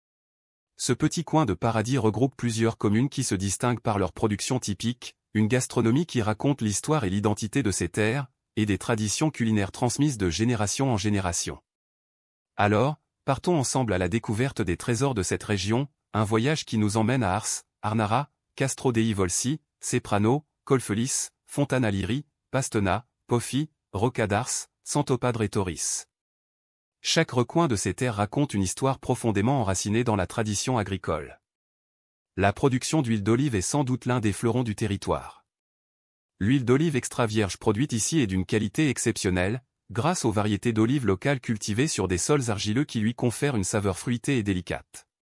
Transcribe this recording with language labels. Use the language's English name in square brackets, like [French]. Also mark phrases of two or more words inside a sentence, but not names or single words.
[French] Ce petit coin de paradis regroupe plusieurs communes qui se distinguent par leur production typique, une gastronomie qui raconte l'histoire et l'identité de ces terres, et des traditions culinaires transmises de génération en génération. Alors, partons ensemble à la découverte des trésors de cette région, un voyage qui nous emmène à Ars, Arnara, Castro dei Volsi, Ceprano, Colfelis, Fontana Liri, Pastena, Pofi, Roca d'Ars, Santo Padre Torris. Chaque recoin de ces terres raconte une histoire profondément enracinée dans la tradition agricole. La production d'huile d'olive est sans doute l'un des fleurons du territoire. L'huile d'olive extra vierge produite ici est d'une qualité exceptionnelle, grâce aux variétés d'olives locales cultivées sur des sols argileux qui lui confèrent une saveur fruitée et délicate.